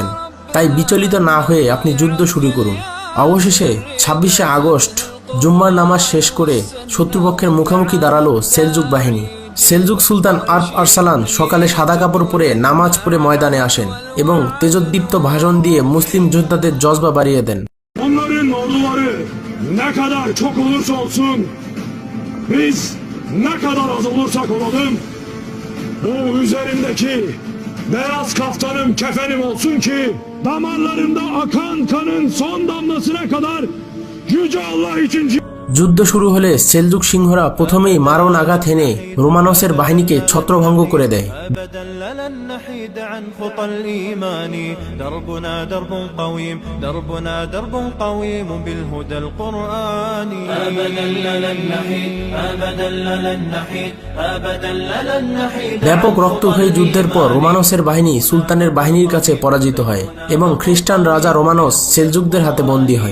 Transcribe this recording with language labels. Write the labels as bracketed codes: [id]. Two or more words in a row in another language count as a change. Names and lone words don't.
[bn] তাই বিচলিত না হয়ে আপনি যুদ্ধ শুরু করুন। অবশেষে 26শে আগস্ট জুম্মার নামাজ শেষ করে শত্রুপক্ষের মুখোমুখি দাঁড়ালো সেলজুক বাহিনী। সেলজুক সুলতান আরপ আরসালান সকালে সাদা কাপড় পরে নামাজ পড়ে ময়দানে আসেন এবং তেজোদ্দীপ্ত ভাষণ দিয়ে মুসলিম যোদ্ধাদের জজবা বাড়িয়ে দেন। [tr] Onların orduları ne kadar çok olursa olsun, biz ne kadar az olursak olalım, bu üzerimdeki beyaz kaftanım, kefenim olsun ki damarlarımda akan kanın son damlasına kadar Yüce Allah için. [bn] যুদ্ধ শুরু হলে সেলজুক সিংহরা প্রথমেই মারণ আঘাত হেনে রোমানোসের বাহিনীকে ছত্রভঙ্গ করে দেয়। ব্যাপক রক্তক্ষয়ী যুদ্ধের পর রোমানোসের বাহিনী সুলতানের বাহিনীর কাছে পরাজিত হয় এবং খ্রিস্টান রাজা রোমানোস সেলজুকদের হাতে বন্দী হয়।